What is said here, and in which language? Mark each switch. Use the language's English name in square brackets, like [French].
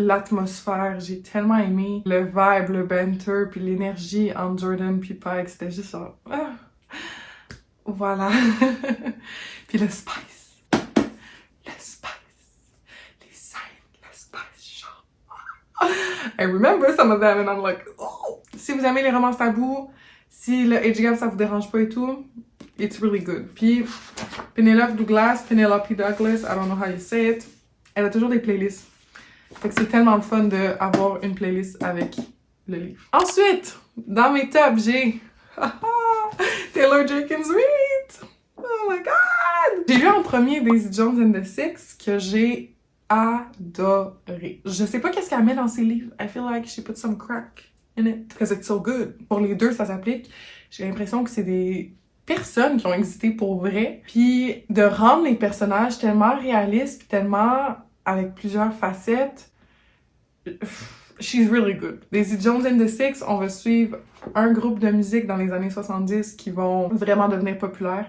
[French] L'atmosphère, j'ai tellement aimé le vibe, le banter, puis l'énergie entre Jordan puis Pike, c'était juste genre... Voilà. Puis le spice, les scènes, le spice, genre... [English] I remember some of them and I'm like, oh! [French] Si vous aimez les romances tabous, si le age gap ça vous dérange pas et tout, [English] it's really good. [French] Puis Penelope Douglas, [English] I don't know how you say it, [French] elle a toujours des playlists. Fait que c'est tellement le fun d'avoir une playlist avec le livre. Ensuite, dans mes tops, j'ai Taylor Jenkins Reid! [English] Oh my god! [French] J'ai lu en premier Daisy Jones and the Six que j'ai adoré. Je sais pas qu'est-ce qu'elle met dans ses livres. [English] I feel like she put some crack in it because it's so good. [French] Pour les deux, ça s'applique. J'ai l'impression que c'est des personnes qui ont existé pour vrai. Puis de rendre les personnages tellement réalistes, puis tellement avec plusieurs facettes. [English] She's really good. [French] Daisy Jones and the Six, on va suivre un groupe de musique dans les années 70 qui vont vraiment devenir populaires.